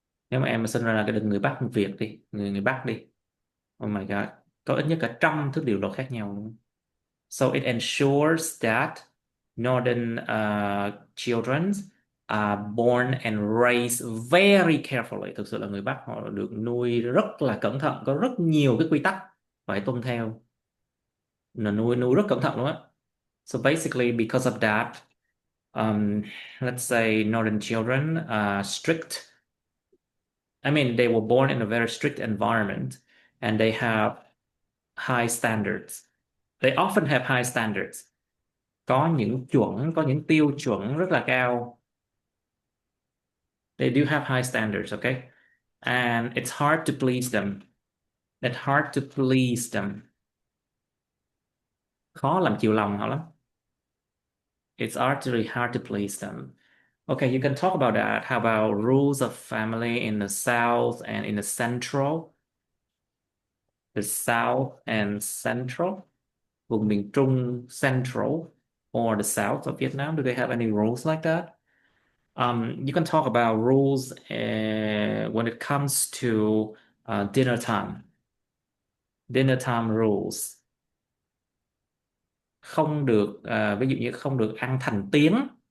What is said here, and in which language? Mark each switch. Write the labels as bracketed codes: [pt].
[vi] Nếu mà em mà sinh ra là cái người Bắc, người Việt đi, người Bắc đi. [en] Oh my God, [vi] có ít nhất cả 100 thứ điều luật khác nhau luôn. [en] So it ensures that northern children are born and raised very carefully. [vi] Thực sự là người Bắc họ được nuôi rất là cẩn thận, có rất nhiều cái quy tắc phải tuân theo. Là nuôi rất cẩn thận luôn á. [en] So basically, because of that, let's say northern children are strict. I mean, they were born in a very strict environment and they have high standards. They often have high standards. [vi] Có những chuẩn, có những tiêu chuẩn rất là cao. [en] They do have high standards, okay? And it's hard to please them. It's hard to please them. [vi] Khó làm chiều lòng họ lắm. [en] It's actually hard to please them. Okay, you can talk about that. How about rules of family in the South and in the Central? The South and Central? [vi] Vùng miền Trung, [en] Central, or the South of Vietnam? Do they have any rules like that? You can talk about rules when it comes to dinner time. Dinner time rules. [vi] Không được, ví dụ như không được ăn thành tiếng.